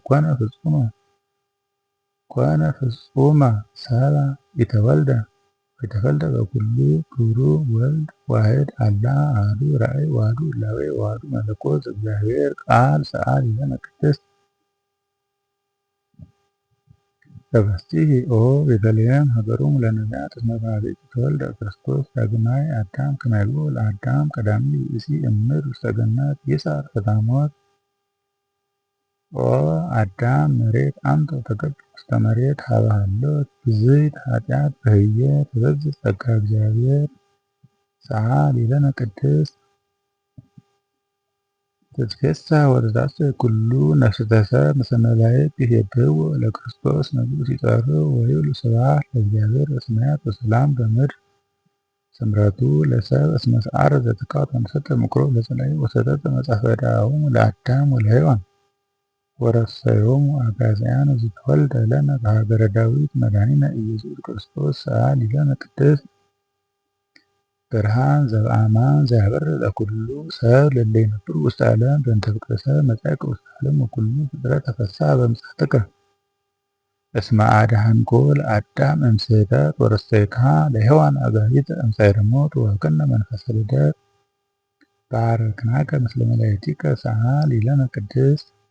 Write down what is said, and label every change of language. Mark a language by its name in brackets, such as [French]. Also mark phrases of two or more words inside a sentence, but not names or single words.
[Geez] ኮነ ፍጹመ ሰብአ ኢተወልደ በኩሉ ክብሩ ወልድ ዋሕድ አላ አሐዱ ራእይ ወአሐዱ ህላዌ ወአሐዱ መለኮት ዘእግዚአብሔር ቃል ሰአሊ ለነ ቅድስት ተፈሥሒ ኦ ቤተልሔም ሀገሮሙ ለነቢያት እስመ በኀቤኪ ተወልደ ክርስቶስ ዳግማይ አዳም ከመ ያግብኦ ለአዳም ቀዳሚ ብእሲ እምድር ውስተ ገነት ይስዓር ፍትሐ ሞት ኦ አዳም መሬት አንተ ወተገብር ውስተ መሬት ሀበ ሀሎት ብዝሕት ኃጢአት በህየ ትበዝሕ ጸጋ እግዚአብሔር ሰአሊ ለነ ቅድስት ትትፌሳህ ወተትሐሰይ ኩሉ ነፍስተ ሰብ ምስለ መላእክት ይሴብሕዎ ለክርስቶስ ንጉሥ ይጸርሑ ወይብሉ ስብሐት ለእግዚአብሔር በሰማያት ወሰላም በምድር ስምረቱ ለሰብእ እስመ ሰዓረ ዘትካት ወንሰተ ምክሮ ለጸላኢ ወሰተተ መጽሐፈ ዕዳሆሙ ለአዳም ወለሔዋን ወረሰዮሙ አጋዕዝያን ዘተወልደ ለነ በሀገረ ዳዊት መድኃኒነ ኢየሱስ ክርስቶስ ሰአሊ ለነ ቅድስት ብርሃን ዘበአማን ዘያበርህ ለኩሉ ሰብ ለእለ ይነብሩ ውስተ ዓለም በእንተ ፍቅረ ሰብ መጻእከ ውስተ ዓለም ወኩሉ ፍጥረት ተፈስሐ በምጽአትከ እስመ አድኃንኮ ለአዳም እምስሕተት ወረሰይክሃ ለሔዋን አጋዕዝተ እምጻዕረ ሞት ወወሀብከነ መንፈሰ ልደት ባረክናከ ምስለ መላእክቲከ ሰአሊ ለነ ቅድስት